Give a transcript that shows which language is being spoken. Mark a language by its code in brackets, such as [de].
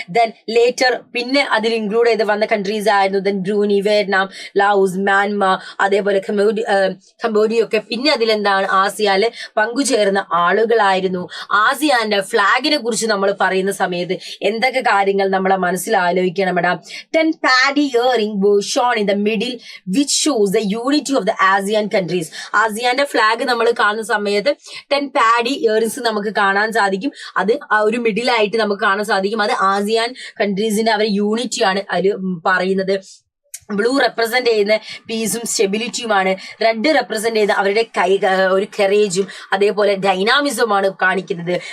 [ml] Then later പിന്നെ അതിൽ include ചെയ്ത് വന്ന കൺട്രീസ് ആയിരുന്നു ദെൻ ബ്രൂനി, വിയറ്റ്നാം, ലാവോസ്, മ്യാൻമാർ, അതേപോലെ കംബോഡിയ ഒക്കെ പിന്നെ അതിലെന്താണ് ആസിയാനില് പങ്കുചേർന്ന ആളുകളായിരുന്നു. ആസിയാന്റെ ഫ്ലാഗിനെ കുറിച്ച് നമ്മൾ പറയുന്ന സമയത്ത് എന്തൊക്കെ കാര്യങ്ങൾ നമ്മളെ മനസ്സിൽ ആലോചിക്കണം madam? [en] 10 paddy earring were shown in the middle which shows the unity of the ASEAN countries. [ml] ആസിയാന്റെ flag നമ്മൾ കാണുന്ന സമയത്ത് 10 paddy earrings നമുക്ക് കാണാൻ സാധിക്കും. അത് ഒരു മിഡിലായിട്ട് നമുക്ക് കാണാൻ സാധിക്കും. അത് ആസിയാൻ കൺട്രീസിന്റെ അവരുടെ യൂണിറ്റിയാണ് അതിൽ പറയുന്നത്. ബ്ലൂ റെപ്രസെന്റ് ചെയ്യുന്ന പീസും സ്റ്റെബിലിറ്റിയുമാണ്. റെഡ് റെപ്രസെന്റ് ചെയ്യുന്ന അവരുടെ ഒരു കറേജും അതേപോലെ ഡൈനാമിസമാണ് കാണിക്കുന്നത്.